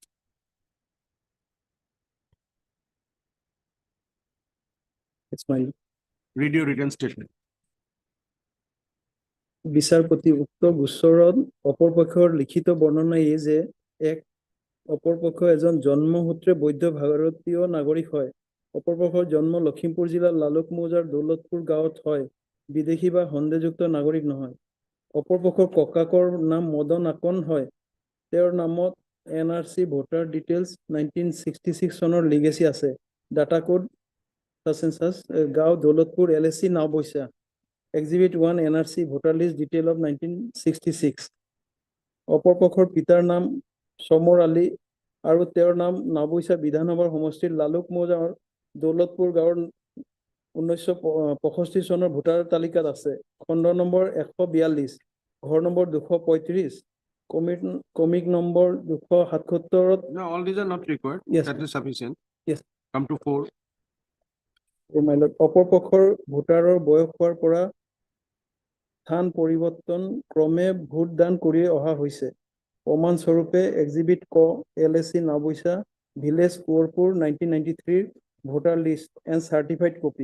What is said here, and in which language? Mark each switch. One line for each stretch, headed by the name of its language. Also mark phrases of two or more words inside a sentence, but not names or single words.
English: It's my Read your written statement.
Assamese: বিচারপতি উক্ত গোচৰত অপৰপক্ষৰ লিখিত বৰ্ণনা এই যে এক অপৰপক্ষ এজন জন্মসূত্ৰে বৈধ ভাৰতীয় নাগৰিক হয়। অপৰপক্ষৰ জন্ম লখিমপুৰ জিলাৰ লালুক মৌজাৰ দৌলতপুৰ গাঁৱত হয়, বিদেশী বা সন্দেহযুক্ত নাগৰিক নহয়। অপৰপক্ষৰ ককাকৰ নাম মদন আকন হয়। তেওঁৰ নামত NRC
English: voter details
Assamese: 1966 চনৰ লিগেচি আছে। ডাটা কোড গাঁও দৌলতপুৰ LSC নাওবৈচা।
English: Exhibit 1 NRC voter list detail of 1966.
Assamese: অপৰপক্ষৰ পিতাৰ নাম সমৰ আলী আৰু তেওঁৰ নাম নাওবৈচা বিধানসভাৰ সমষ্টিৰ লালুক মৌজাৰ দৌলতপুৰ গাঁৱৰ 1965 চনৰ ভোটাৰ তালিকাত আছে। খণ্ড নম্বৰ 142, ঘৰ নম্বৰ 235, কমিক নম্বৰ 277।
English: No, all these are not required. Yes. That is sufficient. Yes. Come to 4.
Assamese: অপৰপক্ষৰ ভোটাৰৰ বয়স হোৱাৰ পৰা স্থান পৰিৱৰ্তন ক্ৰমে ভোটদান কৰি অহা হৈছে। প্ৰমাণস্বৰূপে এক্সিবিট ক LSC নাওবৈচা ভিলেজ কোঁৱৰপুৰ 1993
English: voter list and certified copy.